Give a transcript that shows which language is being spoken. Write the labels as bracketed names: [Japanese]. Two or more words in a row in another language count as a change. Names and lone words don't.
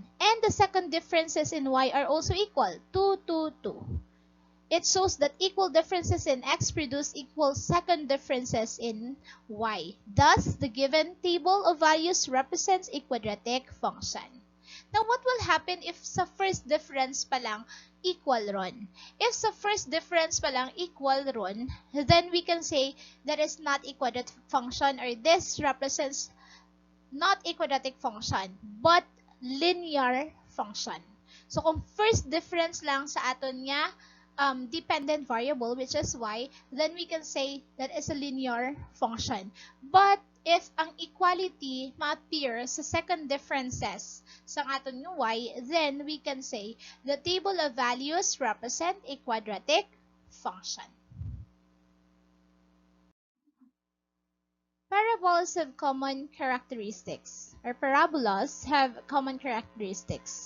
[English] And the second differences in y are also equal. 2, 2, 2. It shows that equal differences in x produce equal second differences in y. Thus, the given table of values represents a quadratic function. Now, what will happen if sa first difference [Hiligaynon] pa lang [English] equal ron? If sa first difference [Hiligaynon] pa lang [English] equal ron, then we can say that is not a quadratic function, or this represents not a quadratic function, but linear function. So, kung first difference [Hiligaynon] lang sa aton nga [English] dependent variable, which is y, then we can say that is a linear function. But if [Hiligaynon] ang equality ma-appear sa [English] second differences [Hiligaynon] sa aton yung y, [English] then we can say the table of values represent a quadratic function. Parabolas have common characteristics, or parabolas have common characteristics.